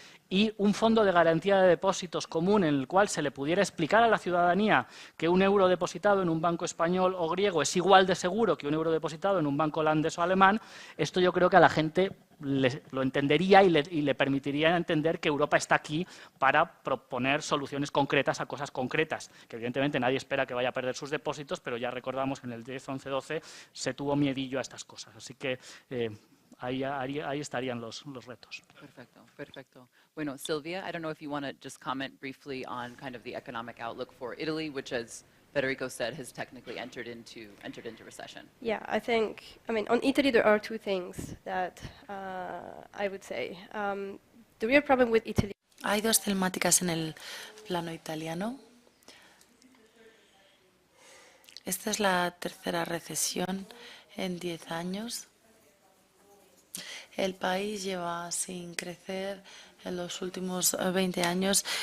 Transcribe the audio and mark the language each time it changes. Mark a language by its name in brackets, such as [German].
[Spanish] y un fondo de garantía de depósitos común en el cual se le pudiera explicar a la ciudadanía que un euro depositado en un banco español o griego es igual de seguro que un euro depositado en un banco holandés o alemán, esto yo creo que a la gente lo entendería y le permitiría entender que Europa está aquí para proponer soluciones concretas a cosas concretas, que evidentemente nadie espera que vaya a perder sus depósitos, pero ya recordamos que en el 10, 11, 12 se tuvo miedillo a estas cosas. Así que ahí estarían los retos. Perfecto, perfecto. [English] Bueno, Silvia, I don't know if you want to just comment briefly on kind of the economic outlook for Italy, which, as Federico said, has technically entered into recession. Yeah, I mean, on Italy there are two things that I would say. The real problem with Italy. [Spanish] Hay dos temáticas en el plano italiano. Esta es la tercera recesión en 10 años. El país lleva sin crecer en los últimos 20 años.